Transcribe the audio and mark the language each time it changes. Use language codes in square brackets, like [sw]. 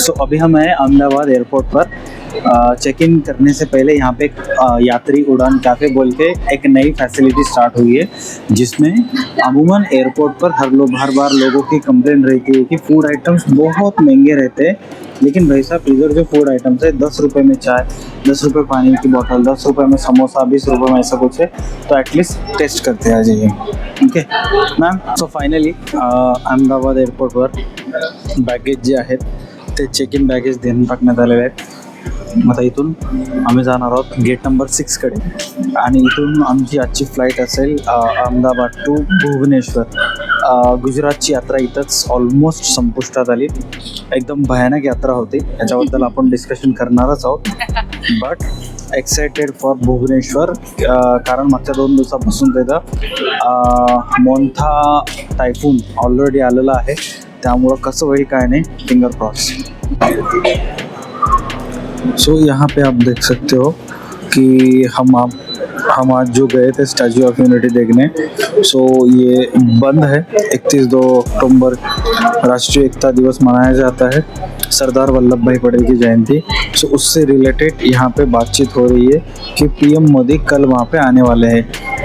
[hi] सो अभी हम हैं अहमदाबाद एयरपोर्ट पर। चेक इन करने से पहले यहाँ पे यात्री उड़ान कैफ़े बोल के एक नई फैसिलिटी स्टार्ट हुई है, जिसमें अमूमन एयरपोर्ट पर हर बार लोगों की कंप्लेंट रहती है कि फूड आइटम्स बहुत महंगे रहते हैं। लेकिन भाई साहब, इधर जो फूड आइटम्स है, 10 रुपये में चाय, 10 रुपये पानी की बोतल, 10 रुपये में समोसा, 20 रुपये में ऐसा कुछ है, तो एटलीस्ट टेस्ट करते आ जाइए। [mr] Okay ma'am, so finally Ahmedabad एअरपोर्टवर बॅगेज जे आहेत ते चेक इन बॅगेज देऊन टाकण्यात आलेले आहेत। आता इथून आम्ही जाणार आहोत गेट नंबर 6 कडे आणि इथून आमची आजची फ्लाईट असेल अहमदाबाद टू भुवनेश्वर। गुजरातची यात्रा इथंच ऑलमोस्ट संपुष्टात आली। एकदम भयानक यात्रा होती, याच्याबद्दल आपण डिस्कशन करणारच आहोत, [en] but excited for Bhubaneswar, [mr] कारण मागच्या 2 दिवसापासून तिथं मोन्था टायफून ऑलरेडी आलेला आहे, त्यामुळं कसं होईल काय नहीं, फिंगर क्रॉस। [hi] सो यहाँ पे आप देख सकते हो कि हम आज जो गए थे स्टैचू ऑफ यूनिटी देखने, सो ये बंद है। 31 अक्टूबर राष्ट्रीय एकता दिवस मनाया जाता है सरदार वल्लभ भाई पटेल की जयंती। सो उससे रिलेटेड यहाँ पे बातचीत हो रही है कि पीएम मोदी कल वहाँ पे आने वाले हैं।